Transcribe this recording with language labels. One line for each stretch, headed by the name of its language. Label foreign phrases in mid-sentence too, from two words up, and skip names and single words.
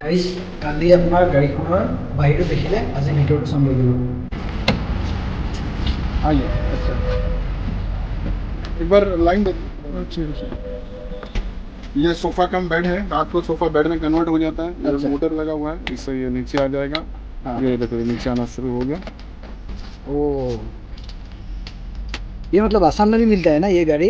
Assamese: গাইজ কালি আপোনাৰ গাড়ীখনৰ বাহিৰটো দেখিলে আজি ভিতৰটো চাম লাগিব।
Hindi: आइए। अच्छा एक बार लाइन दे। ये
English: sofa cum bed
Hindi: है, रात को
English: sofa bed
Hindi: में कन्वर्ट हो जाता है। अच्छा। मोटर लगा हुआ है, इससे ये नीचे आ जाएगा। हाँ। ये देखो नीचे आना शुरू हो गया। ओ ये मतलब आसाम में भी मिलता है ना ये गाड़ी?